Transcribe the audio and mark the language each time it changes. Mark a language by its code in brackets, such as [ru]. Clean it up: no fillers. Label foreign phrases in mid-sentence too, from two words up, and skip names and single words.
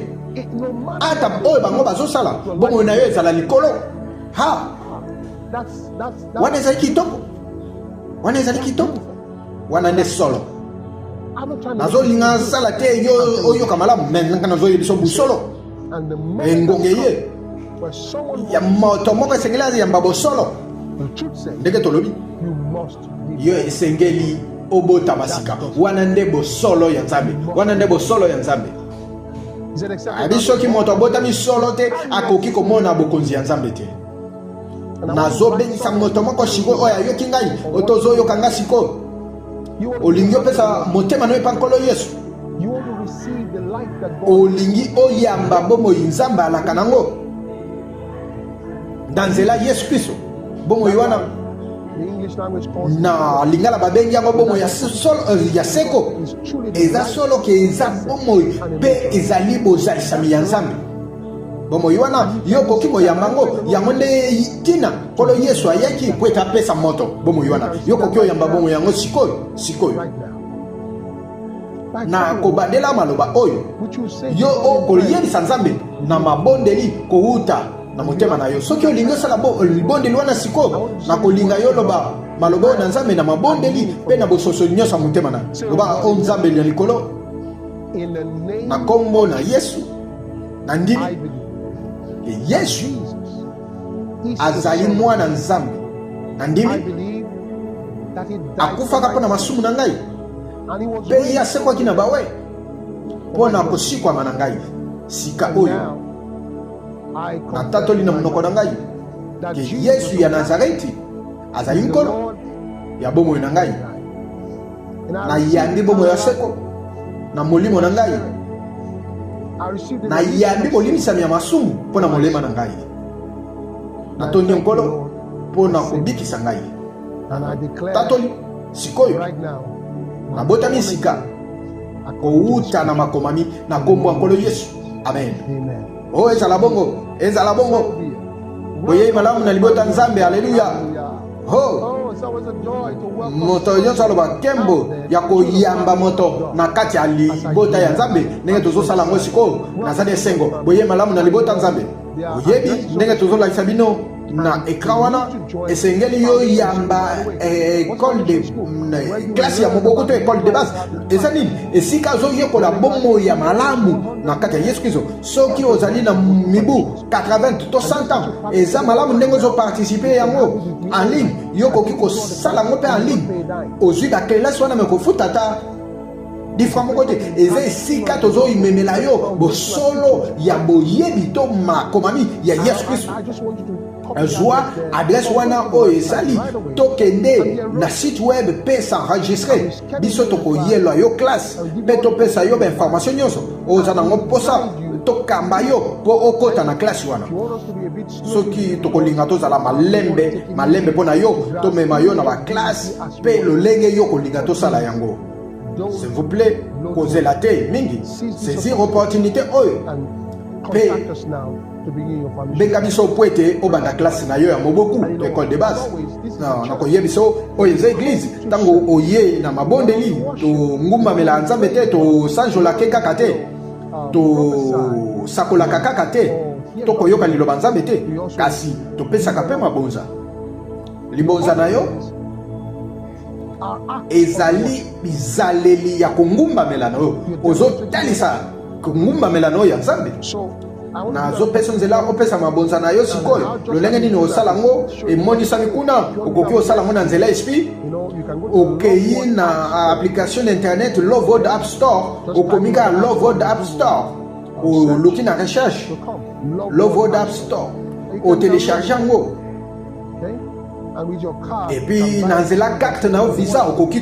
[ln] Ata oyo bango bazosala bomoi na yo ezala likolo ha wana ezali kitoko, wana ezali kitoko, wana nde solo. Nazolinga nsala te yo oyoka malamu, me nanga nazoyebisa busolo engonge ye [en] where someone [ln] ya moto moko esengeli ayamba bosolo [en] the truth says [ln] ndenge tolobi [en] you must be [ln] yo esengeli obota masika wana nde bosolo ya nzambe wana nde bosolo ya nzambe [en] Is it accepted? [ln] abi soki moto abotami solo te akoki komona bokonzi ya nzambe te nazobengisa moto moko sikoyo oyo ayoki ngai otozoyoka nga sikoyo olingi opesa motema no epa nkolo yesu [en] You want to receive the life that God [ln] olingi oyamba bomoi nzambe alaka nango na nzela yesu kristo bomoi wana [en] the English language calls [ln] na lingala babengi yango bomoi ya seko [en] is truly the [ln] eza [en] life [ln] solo ke eza bomoi mpe ezali bozalisami ya nzambe bomoi wana yo koki koyamba ngo yango nde tina nkolo yesu ayaki po ete apesa moto bomoi wana yo koki oyamba bomoi yango sikoyo [en] right now. [ln] na kobandela maloba oyo [en] Which you say [ln] yo okoyebisa nzambe na mabondeli kowuta na motema na yo soki olingi osala libondeli wana sikoyo na kolinga yo loba maloba oyo na nzambe na mabondeli mpe na bososoli nyonso ya motema na loba o nzambe ya likolo [en] in the name [ln] na kombo na yesu na ndimi [en] I believe [ln] yesu [en] Jesus is [ln] azali [en] the Son. [ln] mwana nzambe na [en] I [ln] ndimi [en] believe that he died [ln] akufaka mpo na masumu na ngai [en] and he was [ln] mpe ye asekwaki na bawe mpo na kosikwama na ngai sika oyo [en] now I [ln] natatoli na monoko na ngai [en] that [ln] ke [en] Jesus [ln] yesu ya nazareti azali [en] is the [ln] nkolo [en] Lord [ln] ya bomoi na ngai [en] and I [ln] na [en] receive [ln] yambi [en] it [ln] bomoi ya [en] now. [ln] seko na molimo na ngai [en] I receive the [ln] na yambi bolimisami ya masumu mpo na molema na ngai natondi nkolo mpo na kobikisa ngai [en] and I declare [ln] tatoli sikoyo [en] right now [ln] nabotami sika kowuta na makomami na kombo ya nkolo yesu amen amen. o ezala bongo ezala bongo boyei malamu na libota nzambe aleluya ho [en] Oh, it's always a joy to welcome [ln] moto nyonso aloba nkembo ya koyamba moto na kati ya libota ya nzambe ndenge tozosala yango sikoyo nazali esengo boyei malamu na libota nzambe oyebi ndenge tozolakisa bino na ekran wana esengeli yo yamba [fr] école de classe [ln] ya moboko to [fr] école de [ln] base eza nini esika azoyekola bomoi ya malamu na kati ya yesu kristo soki ozali na mibu 80 to 100 ans eza malamu ndenge ozoparticipe yango [fr] en ligne [ln] yo koki kosala yango mpe [fr] en ligne [ln] ozwi bakelasi wana me kofuta ata difra moko te eza esika tozoimemela yo bosolo ya boyebi to makomami ya yesu kristo [en] I just want you to [ln] zwa adresse wana oyo ezali tokende na [fr] site web [ln] mpe s'enregistre biso tokoyelwa yo classe mpe topesa yo bainformation nyonso oza nango mposa tokamba yo mpo okota na classe wana [en] you want us to be a bit slow. [ln] soki tokolinga tozala malembe mpo na yo tomema yo na baklasse mpe lolenge yo kolinga tosala yango [fr] s'il vous plaît [ln] kozela te mingi [fr] saisir opportunité [ln] oyo [en] And Pay. contact us now to begin your formation. [ln] benga biso po ete obanda classe na yo ya moboku to [fr] école de base [ln] nakoyebisa oyo eza église ntango oye na mabondeli togumbamela nzambe te tosanjolake kaka te tosakolaka kaka te tokoyoka liloba nzambe te kasi topesaka mpe mabonza libonza na yo ezali bizaleli ya kongumbamela na yo ozotalisa kongumbamela na yo ya nzambe [en] So I want [ln] nazopesa nzela opesa mabonza na yo sikoyo lolenge nini osala ngo emonisami kuna okoki osala ngo na nzela esprit [en] you can go to [ln] okei na application na internet Loveword App Store okomika Loveword App Store oluki na recherche Loveword App Store otelecharge yango [en] okay? And with your card, [ln] epuis na nzela carte na yo visa okoki